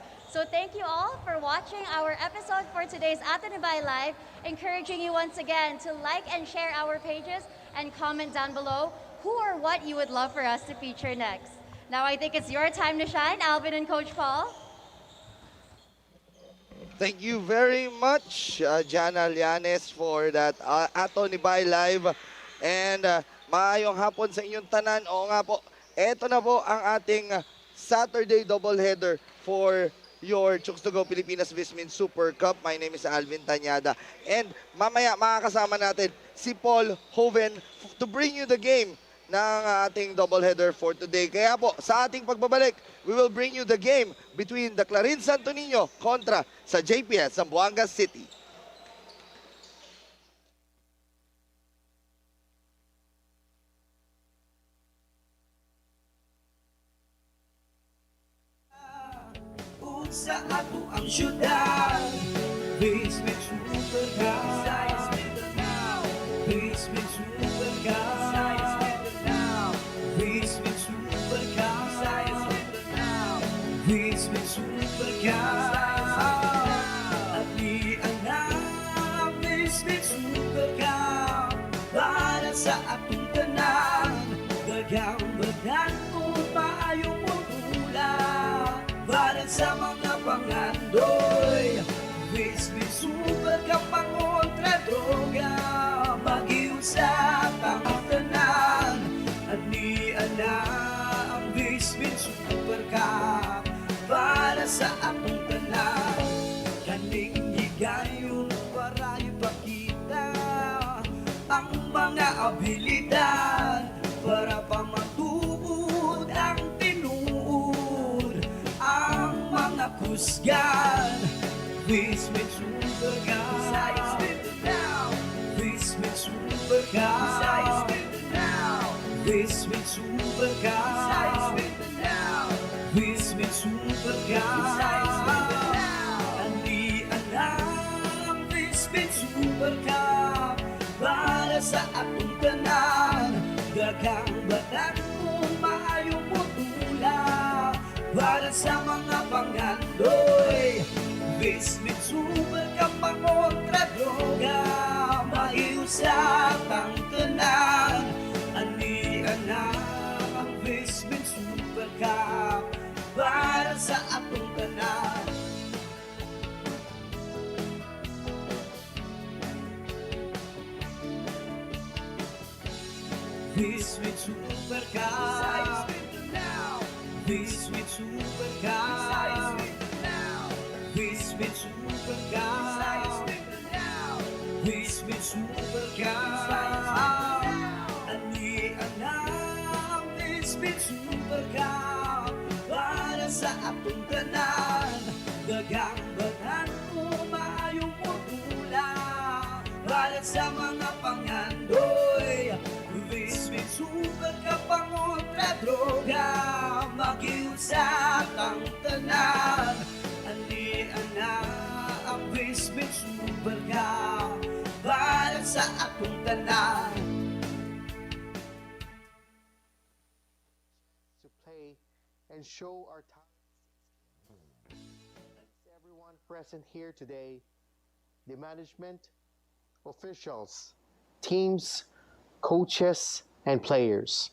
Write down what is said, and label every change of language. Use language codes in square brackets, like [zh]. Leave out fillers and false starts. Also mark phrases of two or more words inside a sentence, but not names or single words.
[en] So thank you all for watching our episode for today's Atenibay Live, encouraging you once again to like and share our pages and comment down below who or what you would love for us to feature next. Now I think it's your time to shine, Alvin and Coach Paul. Thank you very much, Jana Llanes, for that Atenibay Live. [ceb] And maayong hapon sa inyong tanan. [tl] Oo nga po, eto na po ang ating Saturday doubleheader [en] for your [tl] Chooks-to-Go Pilipinas VisMin Super Cup. [en] My name is Alvin Tanyada. And [tl] mamaya makakasama natin si [en] Paul Hoven to bring you the game [tl] ng ating [en] doubleheader for today. [tl] Kaya po, sa ating pagbabalik, [en] we will bring you the game between the Clarin Sto Niño [tl] kontra sa [en] JPS Zamboanga City. [ceb] Sa ato ang syudad, VisMin Super Cup. VisMin Super Cup. VisMin Super Cup. VisMin Super Cup. At ianang VisMin Super Cup para sa atong tanan. Daghang badan kung maayong mutula para sa mga pangandoy. VisMin Super Cup pangontra droga, mag-iusap ang tanan. At niana ang VisMin Super Cup para sa atong tanan. Kaning higayon para ipakita ang mga abilidad para pamatuod ang tinuod ang mga kusgan. VisMin Super Cup. VisMin Super Cup. VisMin Super Cup. VisMin Super Cup. Andian ang VisMin Super Cup para sa atong tanan. Daghang badan kung maayong mutula para sa mga pangandoy. VisMin Super Cup pangontra droga, maiusap ang tanan. Anian na ang VisMin Super Cup para sa atong tanan. VisMin Super Cup. VisMin Super Cup. VisMin Super Cup. VisMin Super Cup. Anian na ang VisMin Super Cup para sa atong tanan. Daghang banan kung maayong mutula para sa mga pangandoy. VisMin Super Cup pangontra droga, mag-iusap ang tanan. Anian na ang VisMin Super Cup para sa atong tanan. [en] To play and show our talents. Thanks to everyone present here today, the management, officials, teams, coaches, and players.